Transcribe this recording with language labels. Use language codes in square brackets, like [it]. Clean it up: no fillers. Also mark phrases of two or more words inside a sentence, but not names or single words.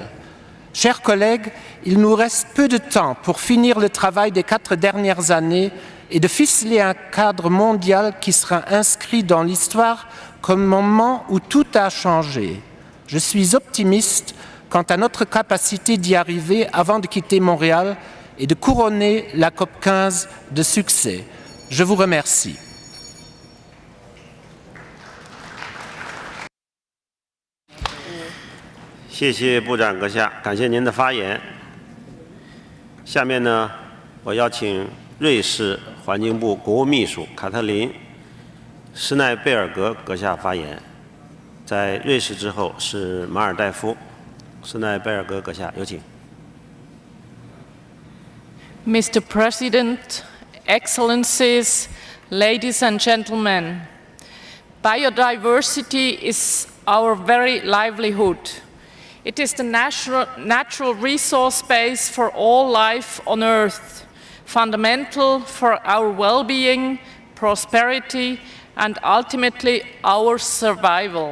[fr] Chers collègues, il nous reste peu de temps pour finir le travail des 4 dernières années et de ficeler un cadre mondial qui sera inscrit dans l'histoire comme un moment où tout a changé. Je suis optimiste quant à notre capacité d'y arriver avant de quitter Montréal et de couronner la COP-15 de succès. Je vous remercie. [zh] 谢谢部长阁下，感谢您的发言。下面呢，我邀请瑞士环境部国务秘书卡特琳·施奈贝尔格阁下发言。在瑞士之后是马尔代夫，施奈贝尔格阁下有请。 [en] Mr. President, Excellencies, ladies and gentlemen, biodiversity is our very livelihood. It is the natural resource base for all life on Earth, fundamental for our well-being, prosperity, and ultimately our survival.